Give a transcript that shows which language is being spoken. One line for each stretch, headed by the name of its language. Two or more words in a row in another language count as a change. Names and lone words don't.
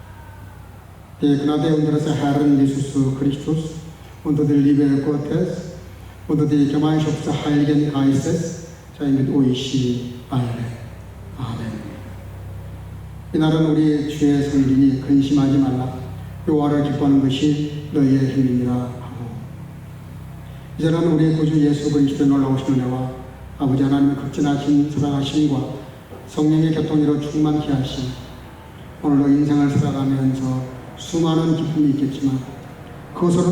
German: Die Gnade unseres Herrn Jesus Christus und die Liebe Gottes und die Gemeinschaft des Heiligen Geistes sei mit euch alle. Amen.
Korean: 이날은 우리 주의 성일이니 근심하지 말라. 여호와를 기뻐하는 것이 너희의 힘이니라 하고, 이제는 우리 구주 예수 그리스도의 놀라우신 은혜와 아버지 하나님의 극진하신 사랑하심과 성령의 교통으로 충만케 하심, 오늘도 인생을 살아가면서 수많은 기쁨이 있겠지만 그것으로는